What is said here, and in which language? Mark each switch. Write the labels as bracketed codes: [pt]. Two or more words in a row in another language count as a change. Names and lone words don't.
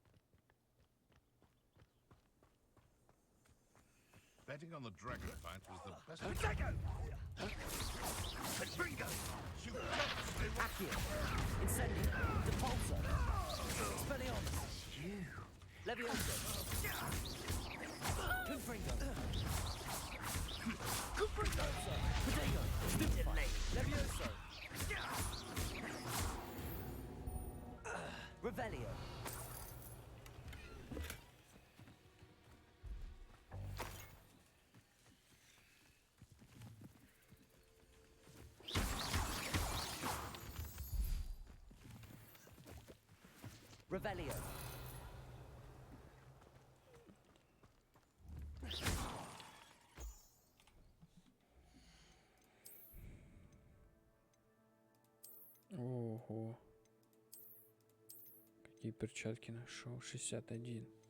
[en] Betting on the dragon fight was the best. Dragon! Bingo! Shoot! Accio. Incendio. Depulso. Expelliarmus. Levioso. Confringo. Confringo. Prodigo. Stupefy. Levioso. Revelio. Revelio. [ru] Ого. Какие перчатки нашел? 61.